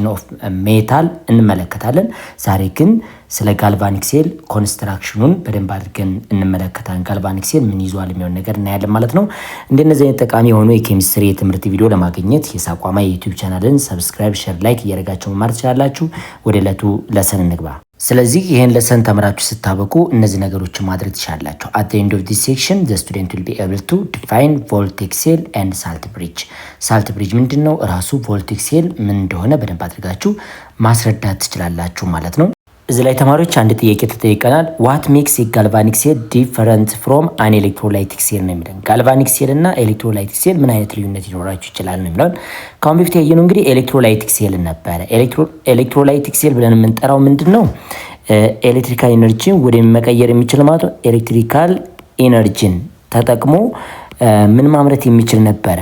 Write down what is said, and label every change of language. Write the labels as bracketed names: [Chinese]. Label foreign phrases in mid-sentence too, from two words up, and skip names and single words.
[English] of metal [Amharic] እንመለከታለን። ዛሬ ግን ስለ [English] galvanic cell [Amharic] ኮንስትራክሽኑን በደንብ አድርገን እንመለከታለን። [English] galvanic cell [Amharic] ምን ይዟል የሚሆን ነገር እናያለን ማለት ነው። እንደነዚህ አይነት ጠቃሚ የሆኑ የኬሚስትሪ የትምህርት ቪዲዮ ለማግኘት የሳቋማ የዩቲዩብ ቻናልን [English] subscribe, share, like [Amharic] እያደረጋችሁ መማር ትችላላችሁ። ወደ ዕለቱ ለሰን እንግባ። ስለዚህ ይሄን ለሰን ተምራችሁ ስታበቁ እነዚህ ነገሮችን ማድረግ ትችላላችሁ። [English] at the end of this section the student will be able to define voltaic cell and salt bridge. salt bridge [Amharic] ምንድነው? ራሱ [English] voltaic cell [Amharic] ምን እንደሆነ በደንብ አድርጋችሁ ማስረዳት ትችላላችሁ ማለት ነው። እዚህ ላይ ተማሪዎች አንድ ጥያቄ ተጠይቀናል። [English] what makes a galvanic cell different from an electrolytic cell [Amharic] ነው የሚለው። [English] galvanic cell [Amharic] እና [English] electrolytic cell [Amharic] ምን አይነት ልዩነት ይኖራቸው ይችላል ነው የሚለው። ካሁን በፊት ያየነው እንግዲህ [English] electrolytic cell [Amharic] ነበረ። [English] electrolytic cell [Amharic] ብለን የምንጠራው ምንድነው? [English] electrical energyን [Amharic] ወደ መቀየር የሚችል ማለት ነው። [English] electrical energyን [Amharic] ተጠቅሞ ምን ማምረት የሚችል ነበረ?